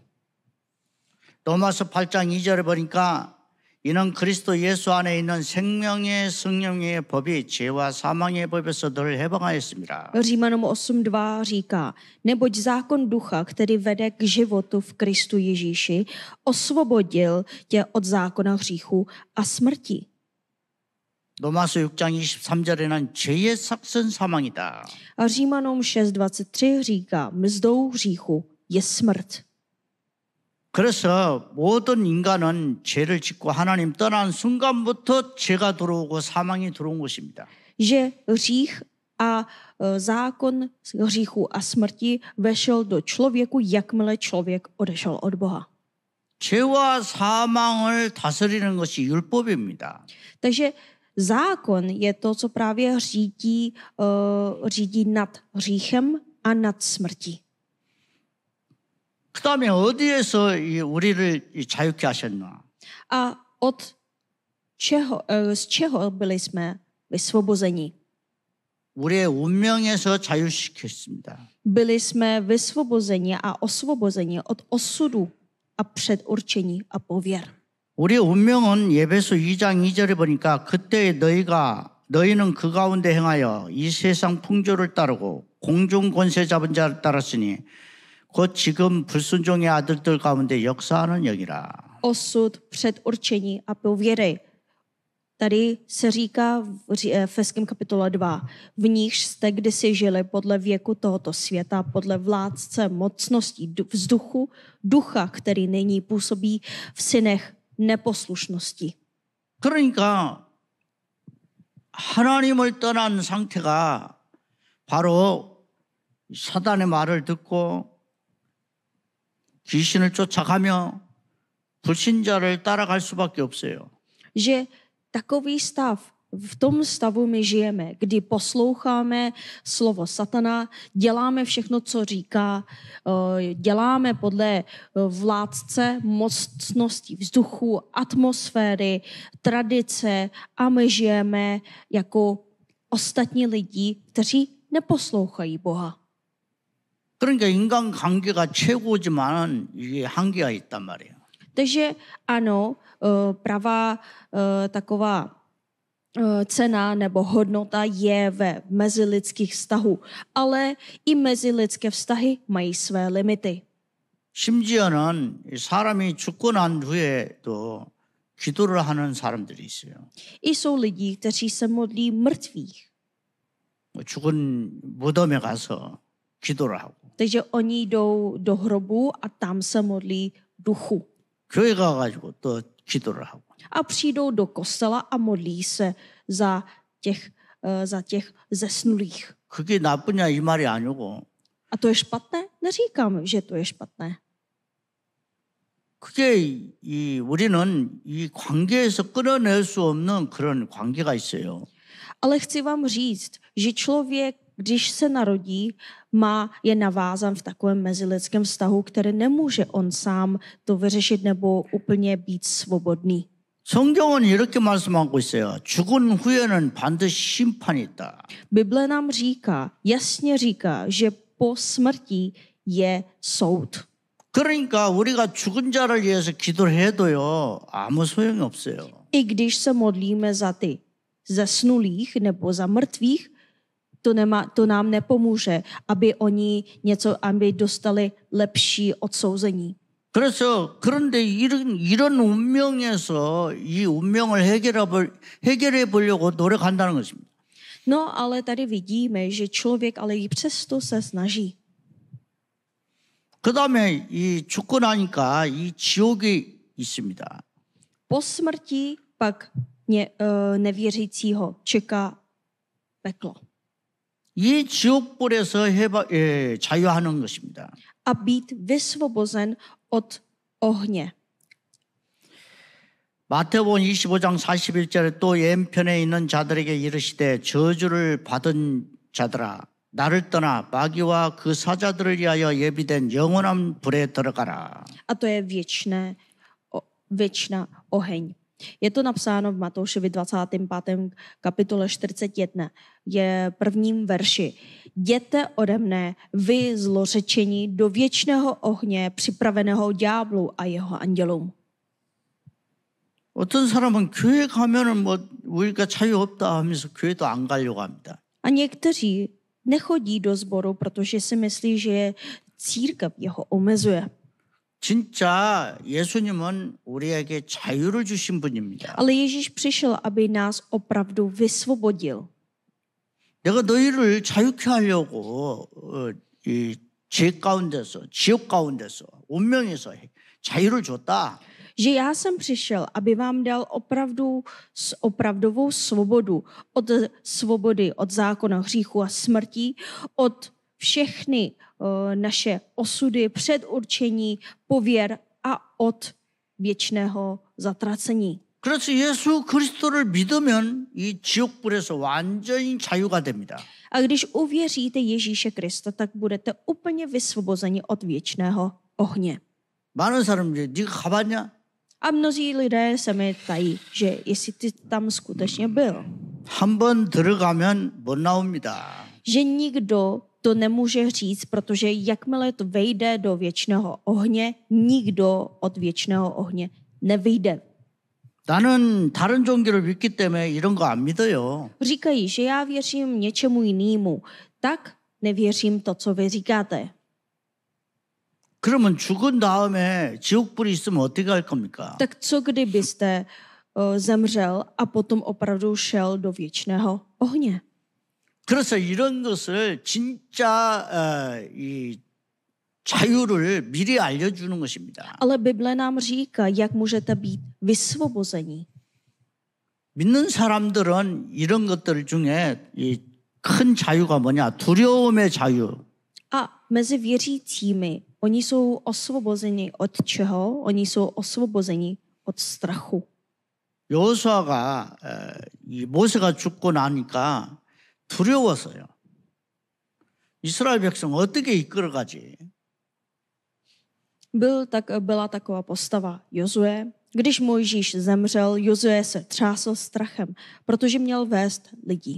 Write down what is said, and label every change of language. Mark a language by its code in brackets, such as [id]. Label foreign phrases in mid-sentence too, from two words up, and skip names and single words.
[ko] 로마서 8장 2절에 보니까 이는 그리스도 예수 안에 있는 생명의 성령의 법이 죄와 사망의 법에서 너를 해방하였습니다. [cs] Římanům 8.2 říká, neboť zákon ducha, který vede k životu v Kristu Ježíši, osvobodil tě od zákona hříchu a smrti. [ko] 로마서 6장 23절에는 죄의 삭선 사망이다. [cs] A Římanům 6.23 říká, mzdou hříchu je smrt. [ko] 그래서 모든 인간은 죄를 짓고 하나님 떠난 순간부터 죄가 들어오고 사망이 들어온 것입니다. [cs] Že hřích a zákon hříchu a smrti vešel do člověku, jakmile člověk odešel od Boha. [ko] 죄와 사망을 다스리는 것이 율법입니다. [cs] Takže zákon je to, co právě řídí nad hříchem a nad smrtí. [ko] 그 다음에 어디에서 우리를 자유케 하셨나? [cs] A z čeho byli jsme vysvobozeni? [ko] 우리의 운명에서 자유시켰습니다. [cs] Byli jsme vysvobozeni a osvobozeni od osudu a předurčení a pověr. [ko] 우리의 운명은 예배서 2장 2절에 보니까 그때 너희는 그 가운데 행하여 이 세상 풍조를 따르고 공중 권세 잡은 자를 따랐으니 곧 지금 불순종의 아들들 가운데 역사하는 영이라. [cs] Osud, předurčení a pověry. Tady se říká v Efeským kapitole 2, v níž jste kdysi žili podle věku tohoto světa, podle vládce mocností vzduchu, ducha, který nyní působí v synech neposlušnosti. [ko] 그러니까 하나님을 떠난 상태가 바로 사단의 말을 듣고 귀신을 쫓아가며 불신자를 따라갈 수밖에 없어요. [cs] Že takový stav, v tom stavu my žijeme, kdy posloucháme slovo satana, děláme všechno, co říká, děláme podle vládce mocností vzduchu, atmosféry, tradice a my žijeme jako ostatní lidi, kteří neposlouchají Boha. [ko] 그러니까 인간 관계가 최고지만 이게 한계가 있단 말이에요. [cs] Takže ano, pravá taková cena nebo hodnota je ve mezilidských vztahů, ale i mezilidské vztahy mají své limity. [ko] 심지어는 사람이 죽고 난 후에도 기도를 하는 사람들이 있어요. [cs] I jsou lidi, kteří se modlí mrtvých. [ko] 죽은 무덤에 가서 기도를 하고. [cs] Takže oni jdou do hrobu a tam se modlí duchu. [ko] 교회 가가지고 또 기도를 하고. [cs] A přijdou do kostela a modlí se za těch zesnulých. [ko] 그게 나쁘냐 이 말이 아니고. [cs] A to je špatné? Neříkám, že to je špatné. [ko] 그게 우리는 이 관계에서 끊어낼 수 없는 그런 관계가 있어요. [cs] Ale chci vám říct, že člověk, když se narodí, je navázan v takovém mezilidském vztahu, který nemůže on sám to vyřešit nebo úplně být svobodný. [ko] 성경은 이렇게 말씀하고 있어요. 죽은 후에는 반드시 심판이 있다. [cs] Bible nám jasně říká, že po smrti je soud. [ko] 그러니까 우리가 죽은 자를 위해서 기도를 해도요 아무 소용이 없어요. [cs] I když se modlíme za ty zesnulých nebo za mrtvých, to nám nepomůže, aby dostali lepší odsouzení. [ko] 그래서 그런데 이런 운명에서 이 운명을 해결해 보려고 노력한다는 것입니다. [cs] No, ale tady vidíme, že člověk ale i přesto se snaží. [ko] 그다음에 이 죽고 나니까 이 지옥이 있습니다. [cs] Po smrti pak nevěřícího čeká peklo. [ko] 이 지옥불에서 자유하는 것입니다. [cs] A být vysvobozen od ohně. [ko] 마태복음 25장 41절에 또 왼편에 있는 자들에게 이르시되 저주를 받은 자들아 나를 떠나 마귀와 그 사자들을 위하여 예비된 영원한 불에 들어가라. [cs] A to je věčná oheň. Je to napsáno v Matoušovi 25. kapitole 41. Je prvním verši. Jděte ode mne, vy zlořečení, do věčného ohně připraveného ďáblu a jeho andělům. [ko] 어떤 사람은 교회 가면은 뭐 우리가 자유 없다 하면서 교회도 안 가려고 합니다. [cs] A někteří nechodí do sboru, protože si myslí, že církev jeho omezuje. [ko] 진짜 예수님은 우리에게 자유를 주신 분입니다. [cs] Ale Ježíš přišel, aby nás opravdu vysvobodil. [ko] 내가 너희를 자유케 하려고 이 죄 가운데서 지옥 가운데서 운명에서 자유를 줬다. [cs] Že já jsem přišel, aby vám dal opravdovou svobodu od svobody, od zákona hříchu a smrti, od všechny naše osudy, předurčení, pověr a od věčného zatracení. [ko] 그래서 예수 그리스도를 믿으면 이 지옥불에서 완전히 자유가 됩니다. [cs] A když uvěříte Ježíše Krista, tak budete úplně vysvobozeni od věčného ohně. [ko] 많은 사람들이 네가 가봤냐? [cs] A mnozí lidé se mi ptají, že jestli ty tam skutečně byl. [ko] 한 번 들어가면 못 나옵니다. [cs] Že nikdo to nemůže říct, protože jakmile to vejde do věčného ohně, nikdo od věčného ohně nevyjde. [ko] 나는 다른 종교를 믿기 때문에 이런 거 안 믿어요. [cs] Říkají, že já věřím něčemu jinému, tak nevěřím to, co vy říkáte. [ko] 그러면 죽은 다음에 지옥불이 있으면 어떻게 할 겁니까? [cs] Tak co kdybyste zemřel a potom opravdu šel do věčného ohně? [ko] 그래서 이런 것을 진짜 이 자유를 미리 알려주는 것입니다. [cs] Ale Bible nám říká, jak můžete být vysvobození. [ko] 믿는 사람들은 이런 것들 중에 이 큰 자유가 뭐냐? 두려움의 자유. [cs] A mezi věřícími, oni jsou osvobozeni od čeho? Oni jsou osvobozeni od strachu. [ko] 여호수아가 이 모세가 죽고 나니까 두려웠어요. 이스라엘 백성 어떻게 이끌어가지? [cs] Byla taková postava Jozue. Když Mojžíš zemřel, Jozue se třásl strachem, protože měl vést lidí.